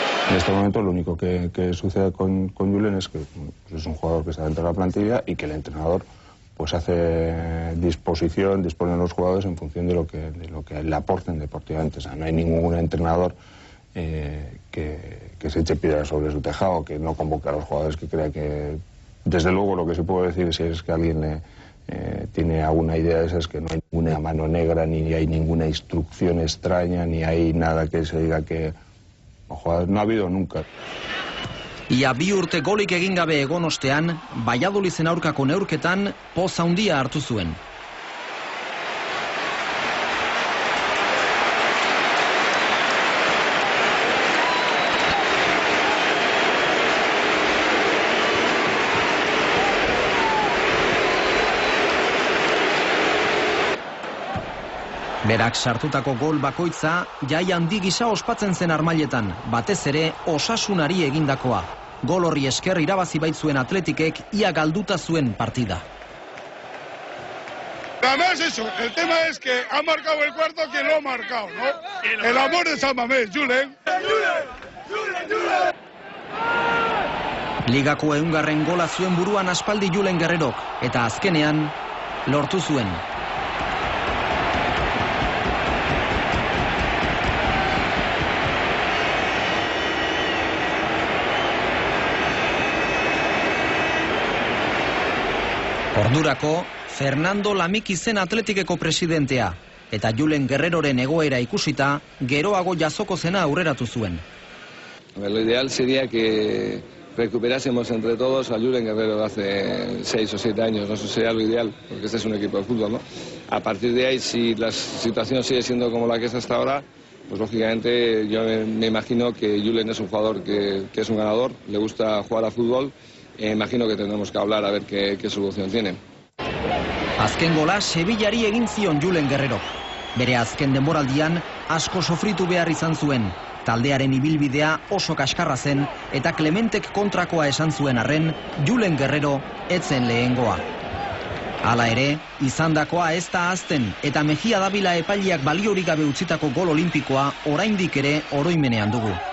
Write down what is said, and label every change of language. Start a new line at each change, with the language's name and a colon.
Spanish: En este momento lo único que sucede con Julen es que es un jugador que está dentro de la plantilla y que el entrenador pues hace dispone a los jugadores en función de lo que le aporten deportivamente. O sea, no hay ningún entrenador que se eche piedras sobre su tejado, que no convoque a los jugadores que crea que... Desde luego lo que sí puedo decir si es que alguien tiene alguna idea de esa es que no hay ninguna mano negra, ni hay ninguna instrucción extraña, ni hay nada que se diga que... Ojo, no ha habido nunca.
Basque: Ia 2 urte golik egin gabe egon ostean, Valladolizen aurkako neurketan poz handia hartu zuen. Berak sartutako gol bakoitza jai handi gisa ospatzen zen armailetan, batez ere Osasunari egindakoa. Gol horri esker irabazi baitzuen Atletikek ia galduta zuen partida.
Spanish: Además eso, el tema es que ha marcado el cuarto quien lo ha marcado, ¿no? El amor de San Mamés, Julen.
Basque: Ligako 100. gola zuen buruan aspaldi Julen Guerrerok, eta azkenean lortu zuen. Ordurako, Fernando Lamiki zen Atletikeko presidentea, eta Julen Guerreroren egoera ikusita, geroago jazoko zena aurreratu zuen.
Spanish: Lo ideal sería que recuperásemos entre todos a Julen Guerrero de hace 6 o 7 años, no sé si sería lo ideal, porque este es un equipo de fútbol, ¿no? A partir de ahí, si la situación sigue siendo como la que es hasta ahora, pues lógicamente yo me imagino que Julen es un jugador que es un ganador, le gusta jugar a fútbol. Imagino que tendremos que hablar a ver qué solución tiene.
Basque: Azken gola Sevillari egin zion Julen Guerrero. Bere azken denboraldian asko sofritu behar izan zuen. Taldearen ibilbidea oso kaskarra zen eta Clementek kontrakoa esan zuen arren, Julen Guerrero etzen lehengoa. Hala ere, izandakoa ez da ahazten eta Mejia Davila epaileak baliorik gabe utzitako gol olimpikoa oraindik ere oroimenean dugu.